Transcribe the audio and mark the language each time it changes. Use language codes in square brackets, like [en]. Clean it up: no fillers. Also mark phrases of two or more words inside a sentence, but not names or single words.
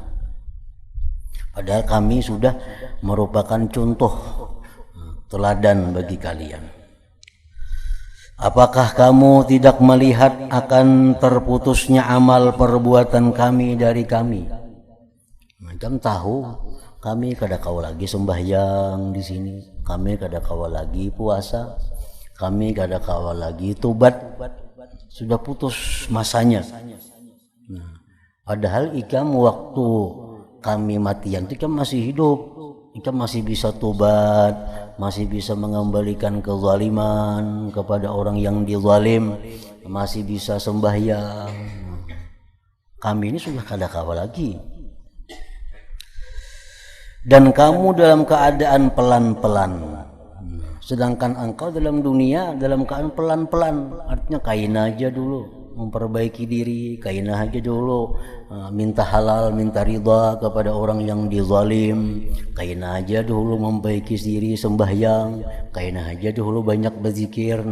[id] Padahal kami sudah merupakan contoh teladan bagi kalian. Apakah kamu tidak melihat akan terputusnya amal perbuatan kami dari kami? [bjn] Macam tahu kami kada kau lagi sembahyang di sini, kami kada kau lagi puasa, kami kada kau lagi tobat, sudah putus masanya. Nah, padahal ikam waktu kami matian itu ikam masih hidup, ikam masih bisa tobat, masih bisa mengembalikan kezaliman kepada orang yang dizalim, masih bisa sembahyang. Kami ini sudah kada kawa lagi. [id] Dan kamu dalam keadaan pelan-pelan. Sedangkan engkau dalam dunia dalam keadaan pelan-pelan. [bjn] Artinya kaina aja dulu, memperbaiki diri, kaina aja dulu, minta halal, minta ridha kepada orang yang dizalim, kaina aja dulu memperbaiki diri, sembahyang, kaina aja dulu banyak berzikir.